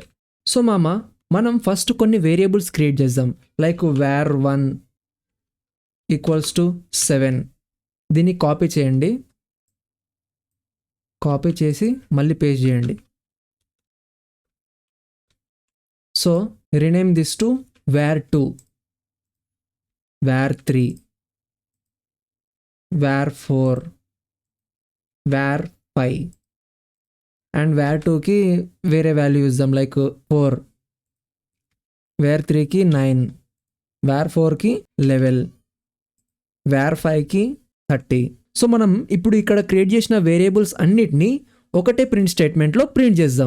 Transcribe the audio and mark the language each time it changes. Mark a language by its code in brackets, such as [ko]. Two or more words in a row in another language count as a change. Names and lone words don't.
[te] సో మనం ఫస్ట్ కొన్ని [en] variables create [te] చేద్దాం, లైక్ var1 = 7. దీన్ని కాపీ చేయండి, కాపీ చేసి మళ్ళీ పేస్ట్ చేయండి. [en] so rename this to var2, var3, var4, var5 and [te] var2కి వేరే వాల్యూ ఇద్దాం, లైక్ 4, var3కి 9, var4కి 11, var5కి 30. సో మనం ఇప్పుడు ఇక్కడ క్రియేట్ చేసిన వేరియబుల్స్ అన్నిటినీ ఒకటే [en] print statementలో print [te] చేద్దాం.